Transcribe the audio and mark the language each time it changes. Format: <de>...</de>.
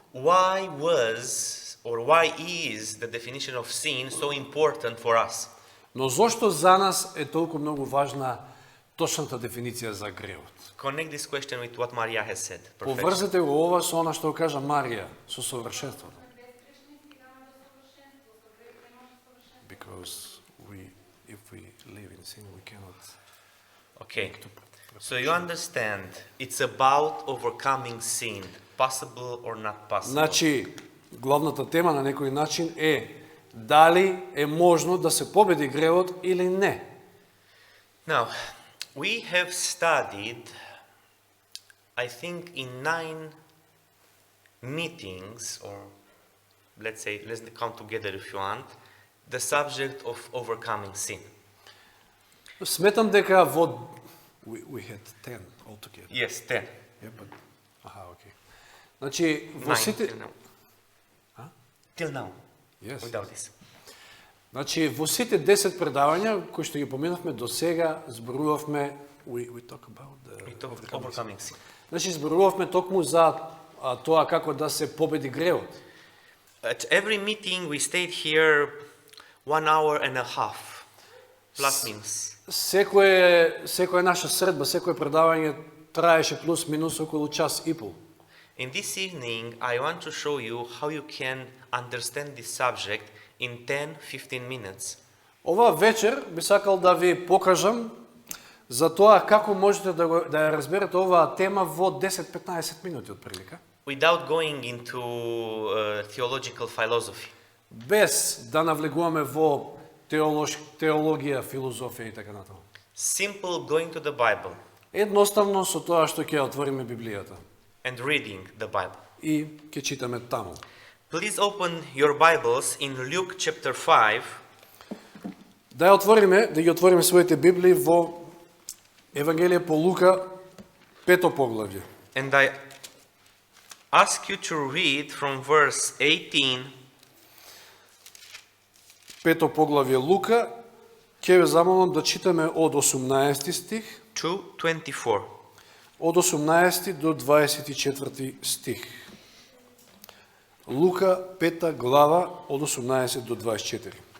<en>why was or why is the definition of sin so important for us?</en> <mk>но зошто за нас е толку многу важна точната дефиниција за гревот?</mk> <en>Connect this question with what Maria has said. Perfection.</en> <mk>Поврзете го ова со она што го кажа Марија, со совршенството.</mk> <en>Because if we live in sin, we cannot. Okay. So you understand, it's about overcoming sin, possible or not possible.</en> <mk>Значи, главната тема на некој начин е дали е можно да се победи гревот или не.</mk> <en>Now, we have studied, I think, in 9 meetings, or let's say, let's count together if you want, the subject of overcoming sin.</en> <mk>Сметам дека во</mk> <en>we had 10 altogether. Yes, 10. Yeah, but okay.</en> <mk>Значи, во</mk> <en>9</en> <mk>сите</mk> <en>till now. Huh? Till now, Yes. without this.</en> <mk>Значи, во сите 10 предавања кои што ги поминавме до сега, зборувавме</mk> <en>we talk about the We talk overcoming sin.</en> <mk>Значи, зборувавме токму за тоа како да се победи гревот.</mk> <en>At every meeting we stayed here 1 hour and a half, plus minus.</en> <mk>Секоја наша средба, секое предавање траеше плюс минус околу час и пол.</mk> <en>In this evening, I want to show you how you can understand this subject in 10-15 minutes.</en> <mk>Ова вечер би сакал да ви покажам за тоа како можете да ја разберете оваа тема во 10-15 минути отприлика.</mk> <en>Without going into theological philosophy.</en> <mk>Без да навлегуваме во теологија, филозофија и така натаму.</mk> <en>Simple going to the Bible</en> <mk>Едноставно со тоа што ќе отвориме Библијата</mk> <en>and reading the Bible.</en> <mk>и ќе читаме таму.</mk> <en>Please open your Bibles in Luke chapter 5.</en> <mk>Да ги отвориме своите Библии во Евангелие по Лука, 5 поглавје.</mk> <en>And I ask you to read from verse 18</en> <mk>5 поглавје Лука, ќе ве замолам да читаме од 18 стих,</mk> <en>to 24.</en> <mk>од 18 до 24 стих. Лука, 5 глава, од 18 до 24.</mk>